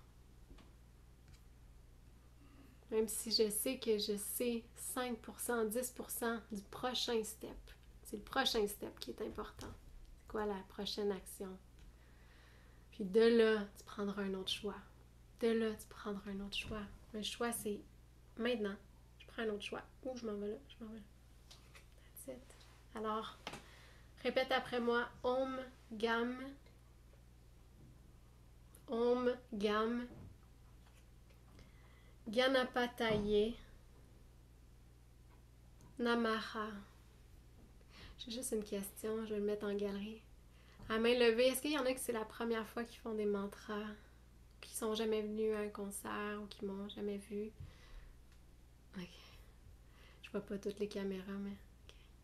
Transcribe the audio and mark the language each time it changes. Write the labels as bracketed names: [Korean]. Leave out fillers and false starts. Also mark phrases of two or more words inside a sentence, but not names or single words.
[French] Même si je sais que je sais 5%, 10% du prochain step. C'est le prochain step qui est important. C'est quoi la prochaine action? Puis de là, tu prendras un autre choix. De là, tu prendras un autre choix. Le choix, c'est maintenant. Je prends un autre choix. Où je m'en vais là? Je m'en vais là. [English] That's it. [French] Alors, répète après moi. [Sanskrit] Om Gam. Om Gam. Ganapataye. Namaha. [French] J'ai juste une question, je vais le mettre en galerie. À main levée, est-ce qu'il y en a que c'est la première fois qu'ils font des mantras, qui sont jamais venus à un concert ou qui m'ont jamais vu? Ok. Je vois pas toutes les caméras, mais... ok.